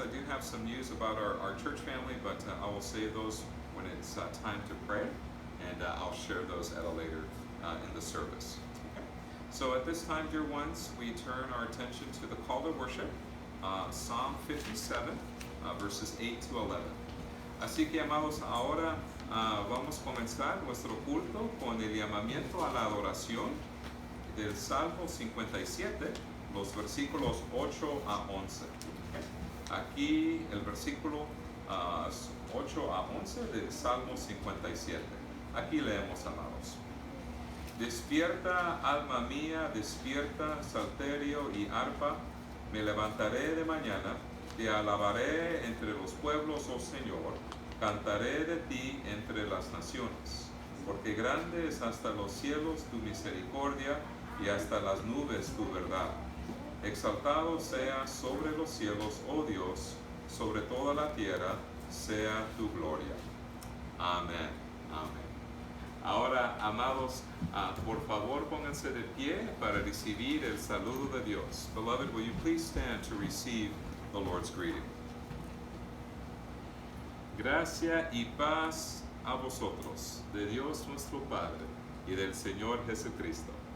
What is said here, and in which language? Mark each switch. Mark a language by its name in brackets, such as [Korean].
[English] I do have some news about our church family, but I will save those when it's time to pray. And I'll share those at a later in the service. So at this time, dear ones, we turn our attention to the call to worship, Psalm 57, verses 8 to 11. [Spanish] Así que, amados, ahora vamos a comenzar nuestro culto con el llamamiento a la adoración del Salmo 57, los versículos 8 a 11. Aquí el versículo 8 a 11 del Salmo 57. Aquí leemos, amados. Despierta, alma mía, despierta, salterio y arpa, me levantaré de mañana, te alabaré entre los pueblos, oh Señor, Cantaré de ti entre las naciones, porque grande es hasta los cielos tu misericordia y hasta las nubes tu verdad. Exaltado sea sobre los cielos, oh Dios, sobre toda la tierra sea tu gloria. Amén. Amén. Ahora, amados, por favor pónganse de pie para recibir el saludo de Dios. [English] Beloved, will you please stand to receive the Lord's greeting? [Spanish] Gracia y paz a vosotros, de Dios nuestro Padre y del Señor Jesucristo.